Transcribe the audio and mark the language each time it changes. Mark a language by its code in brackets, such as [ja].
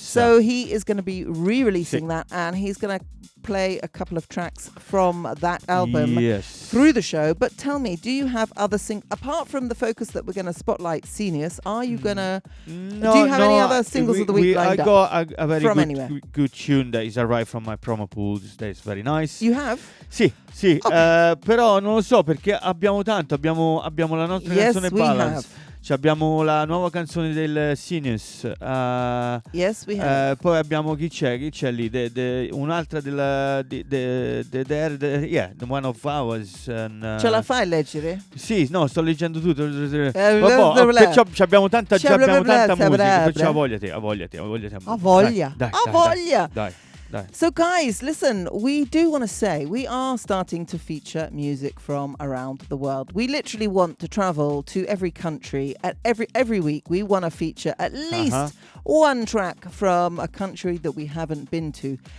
[en] So he is going to be re-releasing that, and he's going to play a couple of tracks from that album through the show. But tell me, do you have other apart from the focus that we're going to spotlight Scenius, are you going to do you have any other singles of the week lined up? I got a very good tune that is arrived from my promo pool. That is very nice. You have? [it] Sì, okay. Però non lo so perché abbiamo tanto, abbiamo la nostra canzone Balance. Abbiamo la nuova canzone del Scenius. [en] Yes, we have. [it] Poi abbiamo chi c'è lì? Un'altra della [en] the one of ours. [it] Ce la fai leggere? Sì, no, sto leggendo tutto. Perciò abbiamo tanta musica. Perciò a voglia. Dai. [en] So guys, listen, we do want to say we are starting to feature music from around the world. We literally want to travel to every country. At every week we want to feature at least one track from a country that we haven't been to.